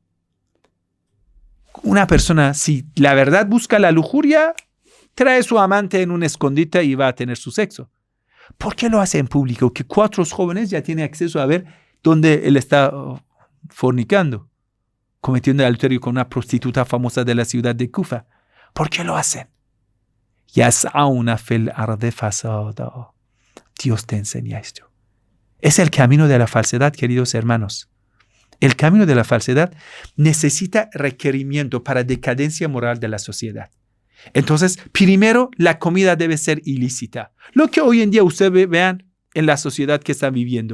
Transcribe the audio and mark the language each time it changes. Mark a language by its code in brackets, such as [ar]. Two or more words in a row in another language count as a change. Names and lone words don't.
[es] Una persona, si la verdad busca la lujuria, trae a su amante en un escondite y va a tener su sexo. ¿Por qué lo hace en público? Que 4 jóvenes ya tienen acceso a ver dónde él está fornicando, cometiendo adulterio con una prostituta famosa de la ciudad de Kufa. ¿Por qué lo hacen? [ar] يسعون في الأرض فسادا. [es] Dios te enseña esto. Es el camino de la falsedad, queridos hermanos. El camino de la falsedad necesita requerimiento para decadencia moral de la sociedad. Entonces, primero, la comida debe ser ilícita. Lo que hoy en día ustedes vean en la sociedad que están viviendo.